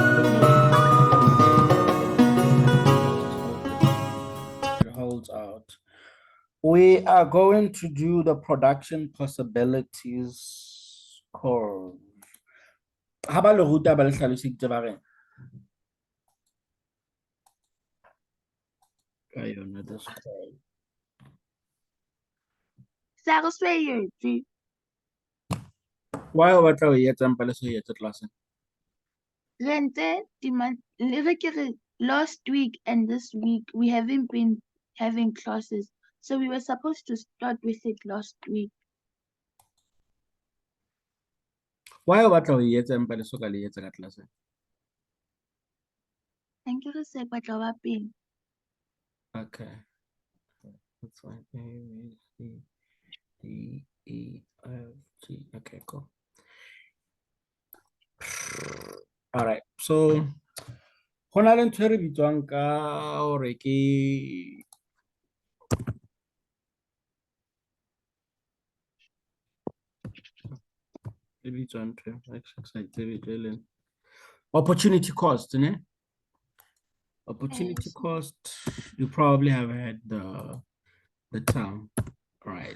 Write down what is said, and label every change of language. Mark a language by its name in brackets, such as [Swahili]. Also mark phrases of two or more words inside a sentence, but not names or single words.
[English] It holds out. We are going to do the production possibilities curve. How about [Southern Sotho] le ruta ba le hlaloseditse ba reng? Ka yona [English] this curve. [Southern Sotho] Why o batla ho e etsang pele so e etse class? [English] Last week and this week we haven't been having classes, so we were supposed to start with it last week. [Southern Sotho] Why o batla ho e etsang pele so ka le etsa ka class? [English] Thank you, sir. Okay. That's fine. A, B, C, D, E, F, G. Okay, cool. All right. So, [Southern Sotho] ho na le ntho e re bitswang ka hore ke [English] opportunity cost, [Southern Sotho] ne? [English] Opportunity cost, you probably have had the term, right?